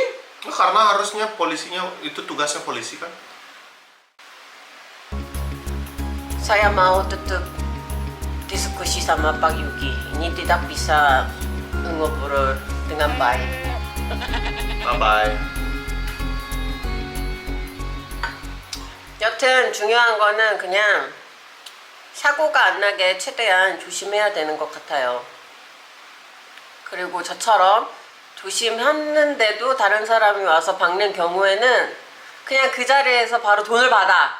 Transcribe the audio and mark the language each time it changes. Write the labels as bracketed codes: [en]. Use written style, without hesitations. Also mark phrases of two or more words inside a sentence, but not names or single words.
[id] Nah, karena harusnya polisinya itu tugasnya polisi kan. saya mau tetap diskusi sama Pak Yuki. Ini tidak bisa ngobrol dengan baik. [en] Bye bye. [ko] 여튼 중요한 거는 그냥 사고가 안 나게 최대한 조심해야 되는 것 같아요. 그리고 저처럼 조심했는데도 다른 사람이 와서 박는 경우에는 그냥 그 자리에서 바로 돈을 받아.